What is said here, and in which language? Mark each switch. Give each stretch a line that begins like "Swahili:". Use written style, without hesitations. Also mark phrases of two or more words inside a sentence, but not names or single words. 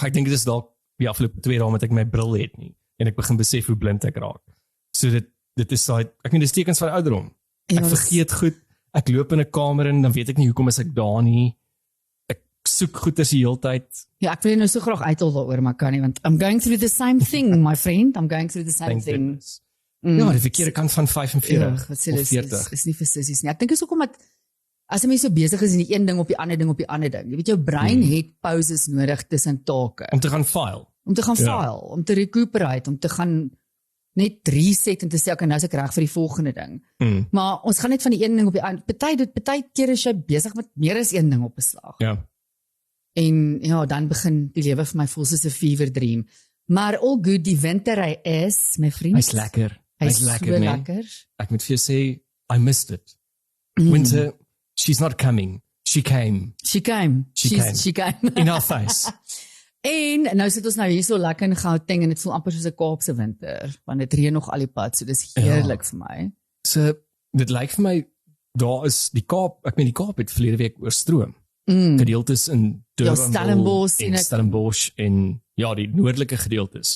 Afrikaans: Ek dink dit is dalk die afgelope 2 dae met ek my bril het nie en ek begin besef hoe blind ek raak. So dit is daai, ek meen dis tekens van ouderdom. Ek vergeet goed. Ek loop in 'n kamer in, dan weet ek nie hoekom is ek daar nie. Ek soek goeders die hele tyd. Ja, ek wil nou so graag uithol daaroor, maar kan nie, want
English: I'm going through the same thing, my friend. I'm going through the same thing.
Afrikaans: Ja, die verkeerde kant van 45 wat sê of 40. Is nie vir sissies nie. Ek dink is ook omdat as 'n mens so besig is in die een ding op die ander ding op die ander ding. Jy weet jou brein het pauses nodig tussen take. Om te gaan file. File, om te recuperate, om te gaan net reset en te sê, okay, nou is ek reg vir die volgende ding. Maar ons gaan net van die een ding op die ander. Party keer is jy besig met meer as een ding op 'n slag. Ja. En ja, dan begin die lewe vir my voel soos 'n
English: fever dream. Maar all good,
Afrikaans: die winter hy is, my vriend. Hy's lekker. Hy's lekker, so nee. lekker. Ek moet vir jou sê,
English: I missed it. Winter, she's not coming. She came. She came. In our face.
Afrikaans: En nou sit ons nou hier so lekker in Gauteng en dit voel amper soos 'n Kaapse winter, want dit reën nog al die pad, so dis heerlik vir my. So dit lyk vir my daar is die Kaap, ek meen die Kaap het verlede week oorstroom. Gedeeltes in Durban, Stellenbosch en ja, die noordelike gedeeltes.